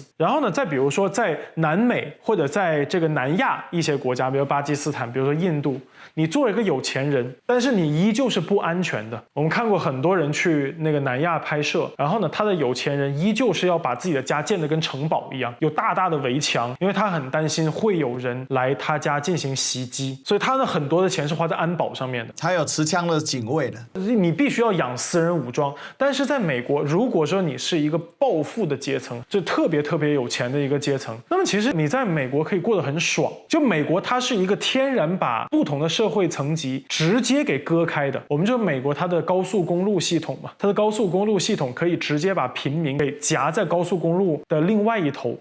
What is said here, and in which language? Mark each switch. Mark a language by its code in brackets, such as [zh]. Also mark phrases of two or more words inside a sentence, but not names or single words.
[zh] 然後呢，再比如說在南美或者在這個南亞一些國家，比如巴基斯坦，比如說印度，你做一個有錢人，但是你依舊是不安全的。我們看過很多人去那個南亞拍攝，然後呢，他的有錢人依舊是要把自己的家建得跟城堡一樣，有大大的圍牆，因為他很擔心會有人來他家進行襲擊，所以他的很多的錢是花在安保上面的。還有持槍的警衛的，你必須要養私人武裝。但是在美國，如果說你是一個暴富的階層，就特別特別有錢的一個階层，那麼其實你在美國可以过得很爽。就美國它是一個天然把不同的社会層級直接給割開的。我們就美國它的高速公路系統嘛，它的高速公路系統可以直接把平民給夾在高速公路的另外一頭。